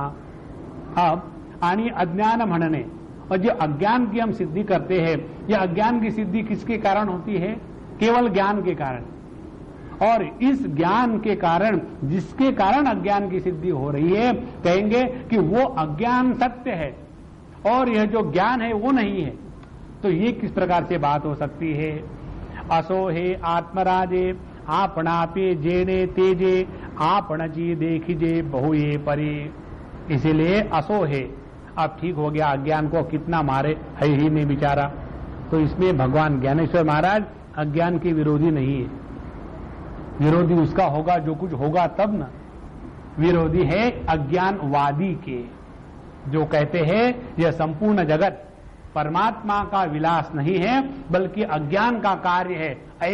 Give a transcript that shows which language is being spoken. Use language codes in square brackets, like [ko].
[hi] अब [mr] आणि अज्ञान म्हणणे, [hi] और जो अज्ञान की हम सिद्धि करते हैं, यह अज्ञान की सिद्धि किसके कारण होती है? केवल ज्ञान के कारण। और इस ज्ञान के कारण, जिसके कारण अज्ञान की सिद्धि हो रही है, कहेंगे कि वो अज्ञान सत्य है और यह जो ज्ञान है वो नहीं है। तो ये किस प्रकार से बात हो सकती है? [mr] असो हे आत्मराजे आपणापे जेने तेजे आपणजी देखिजे बहुए परे। [hi] इसीलिए असो है। अब ठीक हो गया, अज्ञान को कितना मारे, है ही नहीं बेचारा। तो इसमें भगवान ज्ञानेश्वर महाराज अज्ञान के विरोधी नहीं है। विरोधी उसका होगा जो कुछ होगा तब ना। विरोधी है अज्ञानवादी के, जो कहते हैं यह संपूर्ण जगत परमात्मा का विलास नहीं है बल्कि अज्ञान का कार्य है।